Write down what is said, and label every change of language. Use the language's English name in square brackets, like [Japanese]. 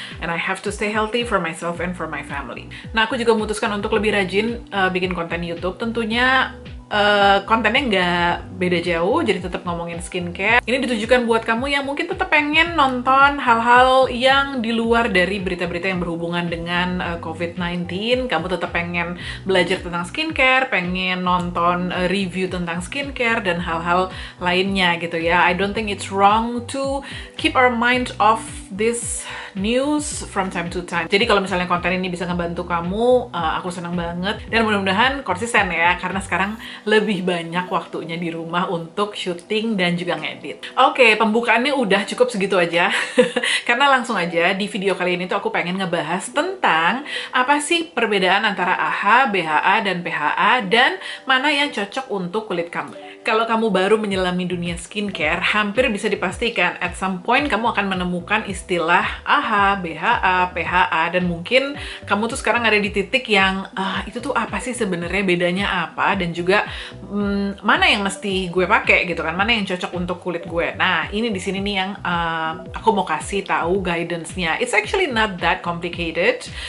[English] And I have to stay healthy for myself and for my family. [Indonesian] Nah, aku juga memutuskan untuk lebih rajin bikin konten YouTube. Tentunya kontennya nggak beda jauh, jadi tetap ngomongin skincare. Ini ditujukan buat kamu yang mungkin tetap pengen nonton hal-hal yang di luar dari berita-berita yang berhubungan dengan COVID-19. Kamu tetap pengen belajar tentang skincare, pengen nonton review tentang skincare, dan hal-hal lainnya gitu ya. [English] I don't think it's wrong to keep our mind off this news from time to time. [Indonesian] Jadi kalau misalnya konten ini bisa ngebantu kamu, aku senang banget. Dan mudah-mudahan konsisten ya, karena sekarang lebih banyak waktunya di rumah untuk syuting dan juga ngedit. Oke, pembukaannya udah cukup segitu aja. Karena langsung aja di video kali ini tuh aku pengen ngebahas tentang apa sih perbedaan antara AHA, BHA, dan PHA, dan mana yang cocok untuk kulit kamu. Kalau kamu baru menyelami dunia skincare, hampir bisa dipastikan [English] at some point [Indonesian] kamu akan menemukan istilah AHA, BHA, PHA, dan mungkin kamu tuh sekarang ada di titik yang itu tuh apa sih sebenarnya, bedanya apa, dan juga mana yang mesti gue pakai gitu kan, mana yang cocok untuk kulit gue. Nah, ini di sini nih yang aku mau kasih tahu guidance-nya. [English] It's actually not that complicated.